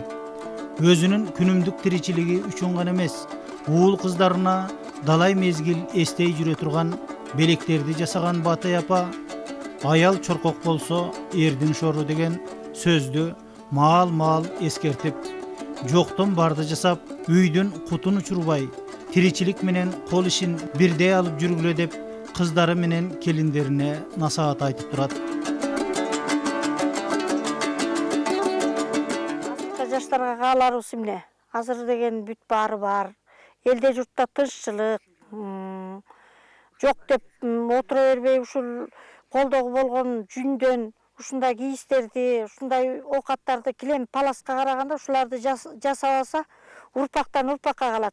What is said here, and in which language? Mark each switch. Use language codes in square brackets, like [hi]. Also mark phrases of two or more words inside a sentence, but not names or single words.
[ky] Өзүнүн күнүмдүк тиричилиги үчүн гана эмес, уул кыздарына далай мезгил эстей жүрө турган белектерди жасаган Батай апа, аял чоркок болсо эрдин шору деген сөздү мал эскертип, жоктон барды жасап, үйдүн кутун учурбай, тиричилик менен кол ишин бирде алып жүргүлө деп, кыздары менен келиндерине насыят айтып турат. Жаштарга кааларыбыз эмне? Азыр деген бүт баары бар. Элде журтта тынччылык жок деп отура бербей ушул колдогу болгон жүндөн ушундай кийистерди, ушундай оокаттарды килем паласка караганда ушуларды жасап алса, урпактан урпакка калат.